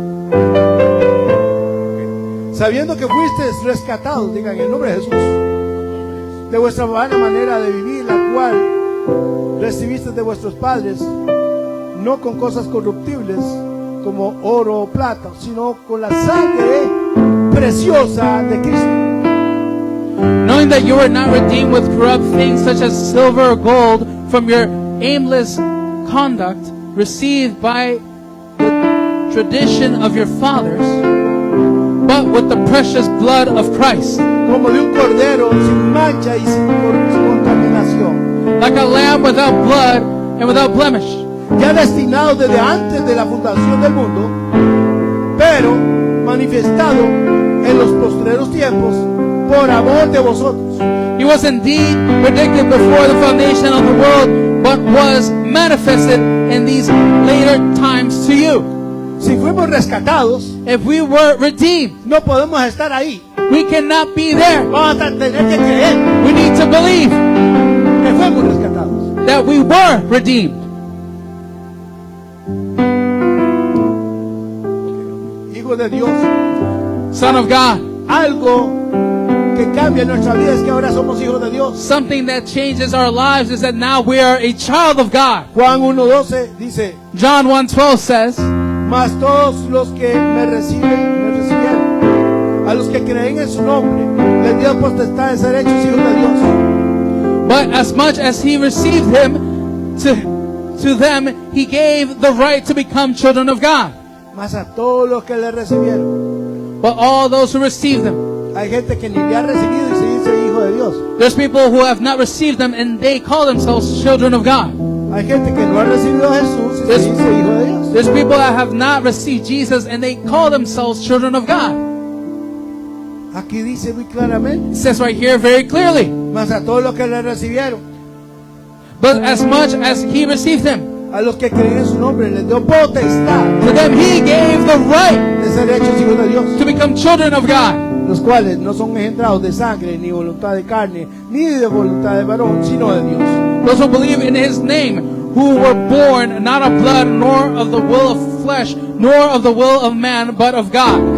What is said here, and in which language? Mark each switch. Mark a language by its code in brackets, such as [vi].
[es] Sendaraba. Sabiendo que fuisteis rescatados, digan en el nombre de Jesús, de vuestra vana manera de vivir, la cual recibisteis de vuestros padres, no con cosas corruptibles como oro o plata, sino con la sangre preciosa de Cristo. [en] knowing that you were not redeemed with corrupt things such as silver or gold from your aimless conduct received by the tradition of your fathers, but with the precious blood of Christ, [es] Como de un cordero sin mancha y sin contaminación, [en] like a lamb without blood and without blemish, [es] ya destinado desde antes de la fundación del mundo, pero manifestado en los postreros tiempos por amor de vosotros. [en] He was indeed predicted before the foundation of the world, but was manifested in these later times to you. [es] Si fuimos rescatados, [en] If we were redeemed, [es] no podemos estar ahí. [en] we cannot be there. [es] Vamos a tener que creer [en] We need to believe [es] que fuimos rescatados. [en] that we were redeemed. [es] Hijos de Dios. [en] Son of God. [es] Algo que cambia nuestra vida es que ahora somos hijos de Dios. [en] Something that changes our lives is that now we are a child of God. [es] Juan 1:12 dice, [en] John 1:12 says, [es] mas todos los que me recibieron, a los que creen en su nombre, les dio potestad de ser hechos hijos de Dios. [en] But as much as he received him, to them he gave the right to become children of God. [es] Mas a todos los que le recibieron. [en] But all those who received them. [es] Hay gente que ni le ha recibido y se dice hijo de Dios. [en] There's people who have not received them and they call themselves children of God. [es] Hay gente que no ha recibido a Jesús y se dice hijo de Dios. [en] There's people that have not received Jesus and they call themselves children of God. [es] Aquí dice muy claramente. [en] It says right here very clearly. [es] Mas a todos los que le recibieron. [en] But as much as he received them, [es] a los que creen en su nombre les dio potestad [en] to them he gave the right [es] de ser hechos hijos de Dios. [en] to become children of God. [es] Los cuales no son engendrados de sangre, ni voluntad de carne, ni de voluntad de varón, sino de Dios. [en] Those who believe in his name, who were born not of blood, nor of the will of flesh, nor of the will of man, but of God.